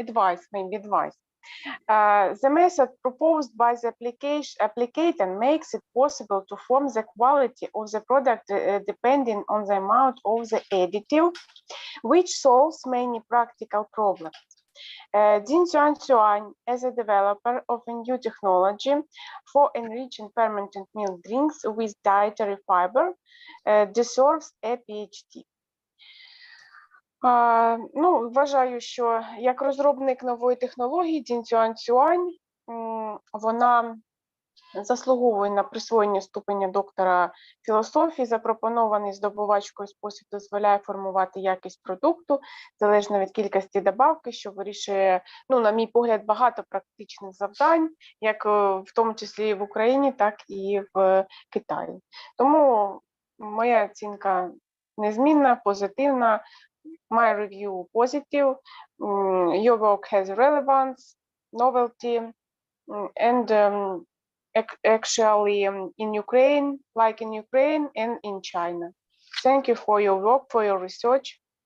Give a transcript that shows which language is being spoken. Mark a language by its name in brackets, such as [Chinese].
[English] Advice. The method proposed by the applicant makes it possible to form the quality of the product depending on the amount of the additive, which solves many practical problems. Ding Xuan, as a developer of a new technology for enriching fermented milk drinks with dietary fiber, deserves a PhD. [Ukrainian] Ну, вважаю, що як розробник нової технології Дін Цюань-Цюань, вона заслуговує на присвоєння ступеня доктора філософії. Запропонований здобувачкою спосіб дозволяє формувати якість продукту залежно від кількості добавки, що вирішує, ну, на мій погляд, багато практичних завдань, як в тому числі в Україні, так і в Китаї. Тому моя оцінка незмінна, позитивна. [English] My review positive. Your work has relevance, novelty, and actually in Ukraine, like in Ukraine and in China. Thank you for your work, for your research.